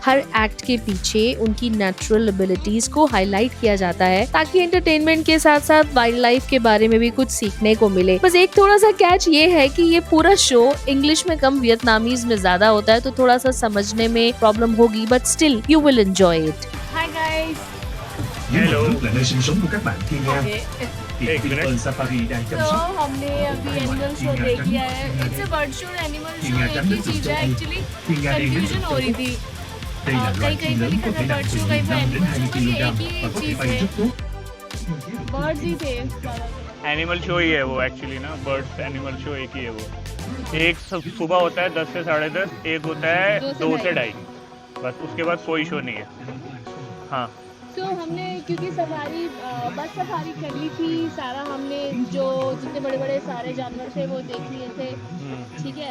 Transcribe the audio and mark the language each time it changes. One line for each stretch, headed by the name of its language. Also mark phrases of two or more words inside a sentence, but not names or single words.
Hindi: हर एक्ट के पीछे उनकी
English: natural abilities
Hindi: को हाईलाइट किया जाता है ताकि एंटरटेनमेंट के साथ साथ
English: wild life
Hindi: के बारे में भी कुछ सीखने को मिले। बस एक थोड़ा सा कैच ये है कि ये पूरा शो इंग्लिश में कम वियतनामीज में ज्यादा होता है, तो थोड़ा सा समझने में प्रॉब्लम होगी,
English: But still you will enjoy it. Hi guys.
Hindi: हेलो।
Vietnamese: là nơi sinh sống của các bạn thiên nga.
Hindi: एक मिनट।
Vietnamese: Vinpearl Safari đang chăm
Hindi: तो
Vietnamese: sóc.
Hindi: हमने अभी
English: animal show
Hindi: देख लिया है।
English: It's a bird show, animal show
Hindi: एक ही चीज है एक्चुअली। कंफ्यूजन हो रही थी।
Vietnamese: Đây là
Hindi: कहीं
Vietnamese: loài
Hindi: कहीं
Vietnamese: chim
Hindi: पे
Vietnamese: lớn
Hindi: लिखा
Vietnamese: có
Hindi: था
Vietnamese: thể
Hindi: बर्ड
Vietnamese: nặng
Hindi: शो,
Vietnamese: từ
Hindi: कहीं पे
Vietnamese: 5 đến
Hindi: एनिमल
Vietnamese: 20
Hindi: शो, तो ये
Vietnamese: kg
Hindi: एक
Vietnamese: và
Hindi: ही
Vietnamese: có thể
Hindi: चीज
Vietnamese: bay
Hindi: है।
Vietnamese: rất tốt.
Hindi: बर्ड्स ही थे।
English: animal show
Hindi: ही है वो एक्चुअली ना,
English: birds animal show
Hindi: एक ही है वो। एक सुबह होता है 10 से 10:30, एक होता है 2 से 2:30, बस उसके बाद कोई शो नहीं है। हाँ तो हमने क्योंकि
English: safari bus
Hindi: सफारी कर ली थी, सारा हमने जो जितने बड़े बड़े सारे जानवर थे वो देख लिए थे, ठीक है।